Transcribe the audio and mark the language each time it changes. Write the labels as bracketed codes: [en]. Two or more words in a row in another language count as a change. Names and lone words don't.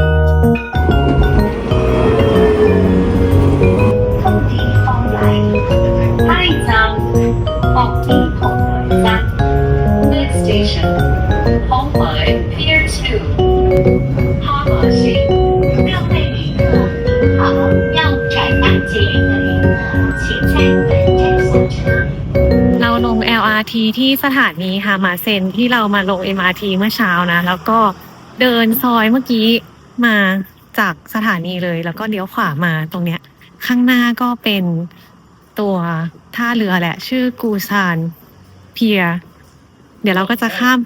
[en] Next station [zh] 红门 Pier 2哈马星各位旅客您好要转搭捷运的旅客请在本站下车 [th] เราลง LRT ที่สถานีฮามาเซนที่เรามาลง MRT เมื่อเช้านะแล้วก็เดินซอยเมื่อกี้มาจากสถานีเลย แล้วก็เลี้ยวขวามาตรงเนี้ยข้างหน้าก็เป็นตัวท่าเรือแหละชื่อกูซานเพียเดี๋ยวเราก็จะข้ามไป